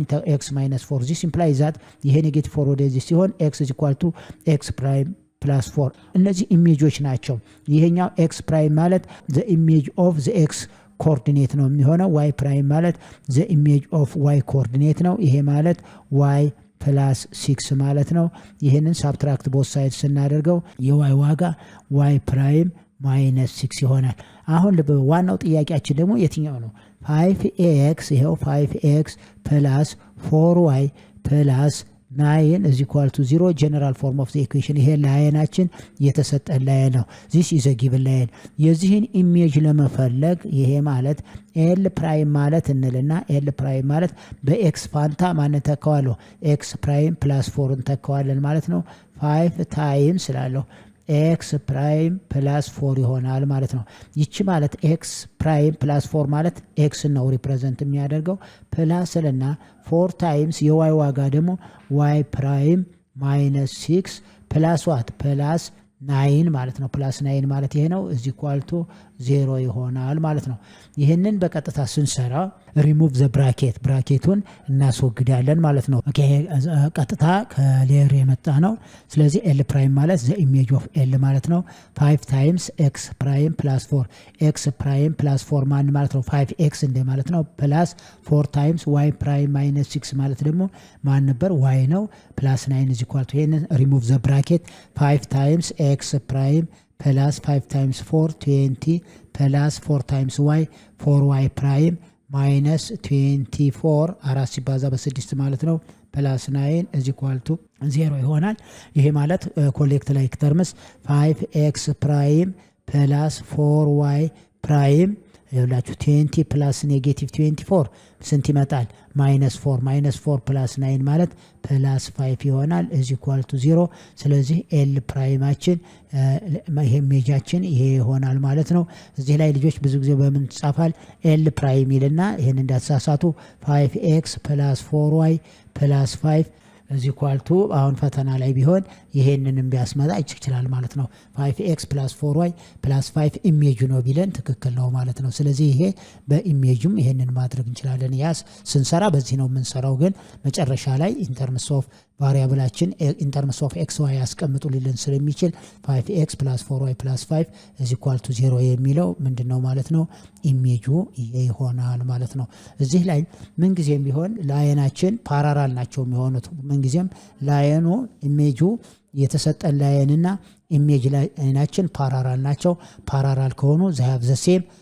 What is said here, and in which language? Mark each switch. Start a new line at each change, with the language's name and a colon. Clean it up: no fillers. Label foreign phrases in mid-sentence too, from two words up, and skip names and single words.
English: x minus 4 this implies that
Amharic: ይሄ ኔጌቲቭ 4 ወደዚህ ሲሆን
English: x is equal to x prime plus 4።
Amharic: እነዚህ ኢሜጆች ናቸው። ይሄኛው
English: x prime
Amharic: ማለት
English: the image of the x coordinate
Amharic: ነው የሚሆነው።
English: y prime
Amharic: ማለት
English: the image of y coordinate
Amharic: ነው። ይሄ ማለት
English: y plus 6
Amharic: ማለት ነው። ይህንን
English: subtract both side
Amharic: ስናደርገው የዋይ ዋጋ
English: y prime minus 6
Amharic: ይሆናል። አሁን ዋናው ጥያቄያችን ደግሞ የትኛው ነው? 5x ይሄው
English: 5x plus 4y plus 9 is equal to 0 general form of the equation።
Amharic: ይሄ ላይናችን የተሰጠን ላይን ነው።
English: this is a given line።
Amharic: የዚህን ኢሜጅ ለመፈለግ ይሄ ማለት
English: L prime
Amharic: ማለት እንልና
English: L prime
Amharic: ማለት በኤክስ ፋንታ ማንን ተካዋለሁ?
English: x prime plus 4ን
Amharic: ተካዋለን ማለት ነው። 5 ታይምስ ስላለው
English: x prime plus 4
Amharic: ይሆናል ማለት ነው። ይቺ ማለት
English: x prime plus 4
Amharic: ማለት ኤክስ ነው ሪፕሬዘንት የሚያደርገው ፕላስልና 4 ታይምስ የዋይ ዋጋ ደግሞ
English: y prime minus 6 plus what plus
Amharic: 9 ማለት ነው።
English: plus 9
Amharic: ማለት ይሄ ነው
English: is equal to 0
Amharic: ይሆናል ማለት ነው። ይህንን በቀጥታ ስንሰራ
English: remove the
Amharic: ብራኬቱን እናስወግዳለን ማለት ነው። ኦኬ ቀጥታ ከሌየር የመጣ ነው። ስለዚህ ኤል ፕራይም ማለት
English: the image of L
Amharic: ማለት ነው
English: 5 times x prime plus 4 x prime plus 4
Amharic: ማን ማለት ነው 5x እንደ ማለት ነው
English: plus 4 times y prime minus 6
Amharic: ማለት ደግሞ ማን ነበር ዋይ ነው
English: plus 9 is equal to
Amharic: ይሄንን
English: remove the bracket 5 times x prime plus 5 times 4 20 plus 4 times y 4y prime minus 24
Amharic: 4 ሲባዛ በ6 ማለት ነው
English: plus 9 is equal to 0
Amharic: ይሆናል። ይሄ ማለት
English: collect like terms 5x prime plus 4y prime
Amharic: ይኸውላችሁ
English: 20 plus negative 24
Amharic: ስንት ይመጣል?
English: -4 plus 9
Amharic: ማለት
English: plus 5
Amharic: ይሆናል
English: is equal to 0።
Amharic: ስለዚህ ኤል ፕራይማችን ይሄ ሜጃችን ይሄ ይሆናል ማለት ነው። እዚህ ላይ ልጆች ብዙ ጊዜ በምን ይጻፋል?
English: L prime
Amharic: ይልና ይሄን እንዳትሳሳቱ
English: 5x plus 4y plus 5 is equal to
Amharic: አሁን ፈተና ላይ ቢሆን ይሄንንም ቢያስመጣ ይችላል ማለት ነው። 5x + 4y + 5 ኢሜጅ ነው ቢለን ትክክል ነው ማለት ነው። ስለዚህ ይሄ በኢሜጅም ይሄንን ማድረግ እንችላለን። ያስ ስንሰራ በዚህ ነው የምንሰራው፣ ግን መጨረሻ ላይ ኢንተርምስ ኦፍ ቫሪያብላችን
English: in terms of x y
Amharic: ያስቀምጡልን ስለሚችል 5x + 4y + 5
English: is equal to 0
Amharic: የሚለው ምንድነው ማለት ነው? ኢሜጁ ይሄ ይሆናል ማለት ነው። እዚህ ላይ ምን ጊዜም ቢሆን ላይናችን ፓራራል ናቸው የሚሆኑት። ምን ጊዜም ላይኑ ኢሜጁ የተሰጠን ላይንና ኢሜጅ ላይናችን ፓራራል ናቸው። ፓራራል ከሆኑ ዘሃብ ዘሴም